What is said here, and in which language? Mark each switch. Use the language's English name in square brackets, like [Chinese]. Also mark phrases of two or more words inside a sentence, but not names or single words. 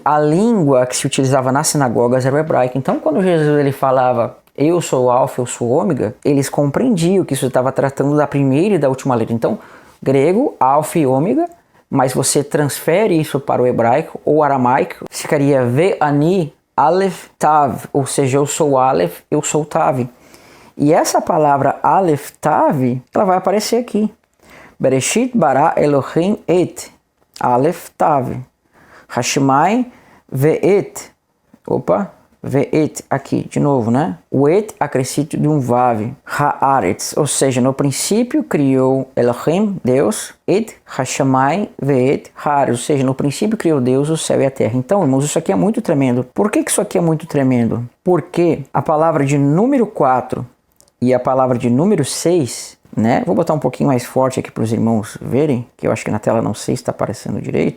[Portuguese] A língua que se utilizava nas sinagogas era o hebraico. Então, quando Jesus ele falava: eu sou o alfa, eu sou o ômega, eles compreendiam que isso estava tratando da primeira e da última letra. Então, grego, alfa e ômega, mas você transfere isso para o hebraico ou aramaico, ficaria [Hebrew] ואני אלף תו, [Portuguese] ou seja, eu sou Aleph, eu sou Tav. E essa palavra Aleph, Tav, ela vai aparecer aqui. [Hebrew] בראשית ברא אלהים את אלף תו השמים ואת ואת, [Portuguese] aqui, de novo, né? O et acrescido de um vav, haaretz, ou seja, no princípio criou Elohim, Deus, [Hebrew] את השמים ואת הארץ, [Portuguese] ou seja, no princípio criou Deus o céu e a terra. Então, irmãos, isso aqui é muito tremendo. Por que isso aqui é muito tremendo? Porque a palavra de número 4 e a palavra de número 6, né? Vou botar um pouquinho mais forte aqui para os irmãos verem, que eu acho que na tela não sei se está aparecendo direito.